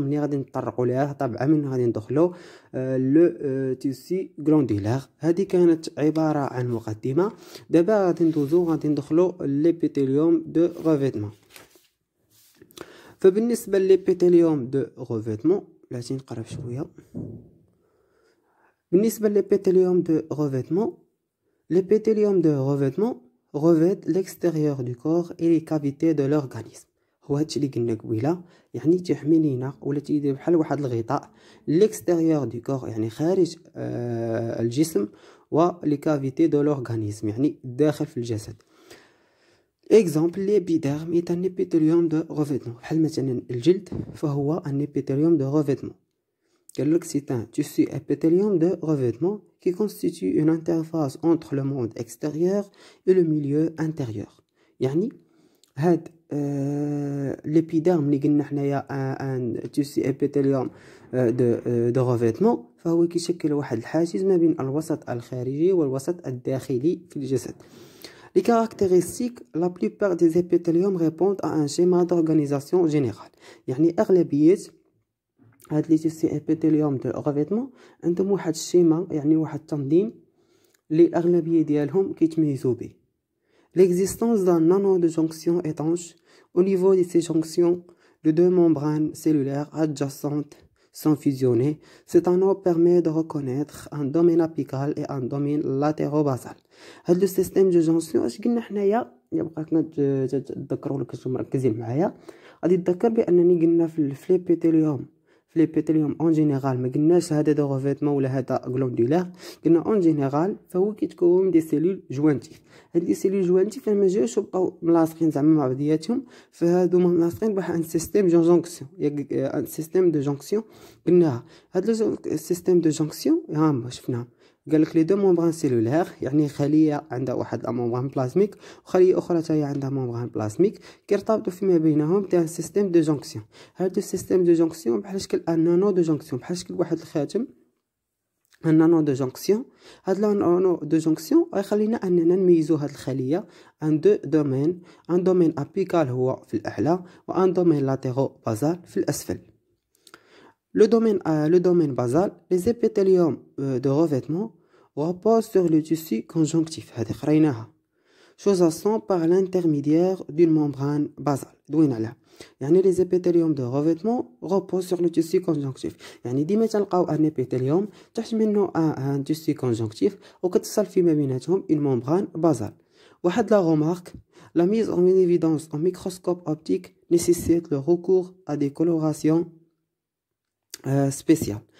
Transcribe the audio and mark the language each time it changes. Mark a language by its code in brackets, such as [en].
[ar] ملي غادي نطرقوا ليها طبعا من غادي ندخلوا لو تيسي غلوندولار. هذه كانت عباره عن مقدمه. دابا غادي ندخلوا ليبيثيليوم دو ريفيتمون. فبالنسبه لليبيثيليوم دو ريفيتمون بلاتي نقرب شويه. بالنسبه لليبيثيليوم دو ريفيتمون، [fr] l'épithélium de revêtement revêt l'extérieur du corps et les cavités de l'organisme. [ar] هو هادشي اللي قلنا قبيله، يعني تيحمي لينا ولا تيدير بحال واحد الغطاء [fr] l'extérieur du corps [ar] يعني خارج الجسم، و [fr] les cavités de l'organisme [ar] يعني داخل في الجسد. [fr] exemple l'épiderme est un épithélium de revêtement، [ar] بحال مثلا الجلد فهو [fr] un épithélium de revêtement. C'est un tissu épithélium de revêtement qui constitue une interface entre le monde extérieur et le milieu intérieur. [ar] يعني هاد l'épiderme اللي قلنا حنايا ان [fr] tissu épithélium de revêtement [ar] فهو كيشكل واحد الحاجز ما بين الوسط الخارجي والوسط الداخلي في الجسد. [fr] Les caractéristiques, la plupart des épithéliums répondent à un schéma d'organisation générale. [ar] يعني أغلبية هاد لي تيسي ابيثيليوم دو ريفيتمون عندهم واحد الشيما، يعني واحد التنظيم اللي الاغلبيه ديالهم كيتميزوا به. [fr] l'existence d'un anneau de jonction étanche au niveau de ces jonctions de deux membranes cellulaires adjacentes sont fusionnées. Cet anneau permet de reconnaître un domaine apical et un domaine latérobasal. [ar] هاد لو سيستيم دو جونكسيون اش قلنا حنايا، بقيت نتذكروا لك كنتو مركزين معايا. غادي تذكر بانني قلنا في الابيثيليوم اون جينيرال ما قلناش هذا دو ريفيتمون ولا هذا غلوندولار، قلنا اون جينيرال فهو كيتكون من دي سيلول جوانتيف. هاد لي سيلول جوانتيف ما جاوش بقاو ملاصقين زعما مع بعضياتهم، فهادو ملاصقين بواحد ان سيستيم دو جونكسيون، ان سيستيم دو جونكسيون قلناها. هاد السيستيم دو جونكسيون ها شفناه، قال لك لي دو ممبران سيلولار، يعني خليه عندها واحد لا ممبران بلازميك وخليه اخرى حتى هي عندها ممبران بلازميك كيرتبطوا فيما بينهم تاع سيستيم دو جونكسيون. هذا السيستيم دو جونكسيون بحال شكل ان نانو دو جونكسيون، بحال شكل واحد الخاتم، ان نانو دو جونكسيون. هاد نانو دو جونكسيون غيخلينا اننا نميزوا هاد الخليه ان دو دومين، ان دومين ابيكال هو في الاعلى وان دومين لاتيرو بازال في الاسفل. [fr] Le domaine basal, les épithéliums de revêtement reposent sur le tissu conjonctif. [ar] هذه قريناها. [fr] Choisissant par l'intermédiaire d'une membrane basale. [ar] دوين عليها. [fr] يعني les épithéliums de revêtement reposent sur le tissu conjonctif. [ar] يعني ديما تلقاو ان épithélium تحت منه ان tissu conjonctif وكتصل فيما بيناتهم une membrane basale. [fr] واحد la remarque, la mise en évidence en microscope optique nécessite le recours à des colorations سبيسيال.